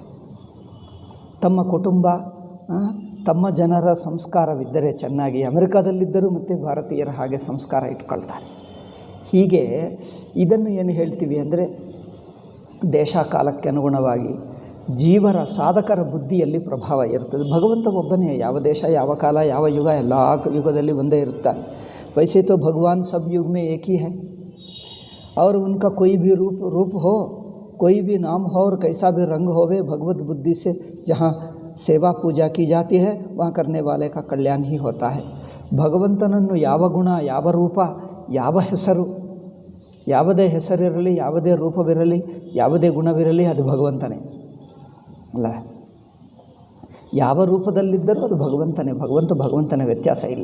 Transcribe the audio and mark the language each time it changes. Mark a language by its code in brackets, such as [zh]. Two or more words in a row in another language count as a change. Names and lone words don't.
[kn] ತಮ್ಮ ಕುಟುಂಬ, ತಮ್ಮ ಜನರ ಸಂಸ್ಕಾರವಿದ್ದರೆ ಚೆನ್ನಾಗಿ, ಅಮೆರಿಕದಲ್ಲಿದ್ದರೂ ಮತ್ತು ಭಾರತೀಯರ ಹಾಗೆ ಸಂಸ್ಕಾರ ಇಟ್ಕೊಳ್ತಾರೆ. ಹೀಗೆ ಇದನ್ನು ಏನು ಹೇಳ್ತೀವಿ ಅಂದರೆ, ದೇಶ ಕಾಲಕ್ಕೆ ಅನುಗುಣವಾಗಿ ಜೀವರ ಸಾಧಕರ ಬುದ್ಧಿಯಲ್ಲಿ ಪ್ರಭಾವ ಇರ್ತದೆ. ಭಗವಂತ ಒಬ್ಬನೇ, ಯಾವ ದೇಶ, ಯಾವ ಕಾಲ, ಯಾವ ಯುಗ, ಎಲ್ಲ ಯುಗದಲ್ಲಿ ಒಂದೇ ಇರ್ತಾನೆ. [hi] वैसे तो भगवान सब युग में एक ही है और उनका कोई भी रूप हो, कोई भी नाम हो और कैसा भी रंग होवे, भगवत बुद्धि से जहाँ सेवा पूजा की जाती है वहाँ करने वाले का कल्याण ही होता है. [kn] ಭಗವಂತನನ್ನು ಯಾವ ಗುಣ, ಯಾವ ರೂಪ, ಯಾವ ಹೆಸರು, ಯಾವುದೇ ಹೆಸರಿರಲಿ, ಯಾವುದೇ ರೂಪವಿರಲಿ, ಯಾವುದೇ ಗುಣವಿರಲಿ, ಅದು ಭಗವಂತನೇ ಅಲ್ಲ. ಯಾವ ರೂಪದಲ್ಲಿದ್ದರೂ ಅದು ಭಗವಂತನೇ. ಭಗವಂತನೇ, ವ್ಯತ್ಯಾಸ ಇಲ್ಲ.